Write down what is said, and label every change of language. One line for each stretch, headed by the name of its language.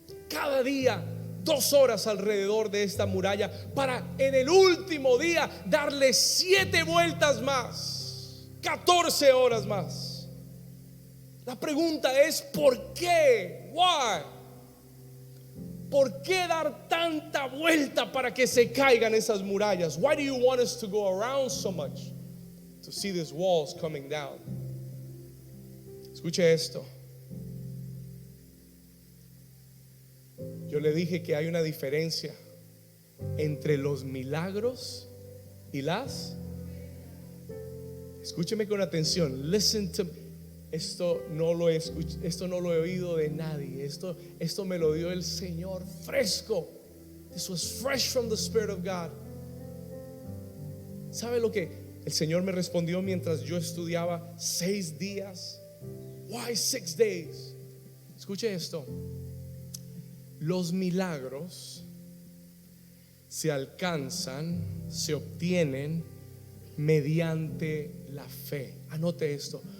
Spanish: Cada día 2 horas alrededor de esta muralla, para en el último día darle 7 vueltas más, 14 horas más. La pregunta es: ¿por qué?
English: Why?
Spanish: ¿Por qué dar tanta vuelta para que se caigan esas murallas?
English: Why do you want us to go around so much to see these walls coming down?
Spanish: Escuche esto. Yo le dije que hay una diferencia entre los milagros y las. Escúcheme con atención.
English: Listen to me.
Spanish: Esto no lo he oído de nadie. Esto me lo dio el Señor fresco.
English: This was fresh from the Spirit of God.
Spanish: ¿Sabe lo que el Señor me respondió mientras yo estudiaba? 6 días.
English: Why 6 days?
Spanish: Escuche esto. Los milagros se alcanzan, se obtienen mediante la fe. Anote esto.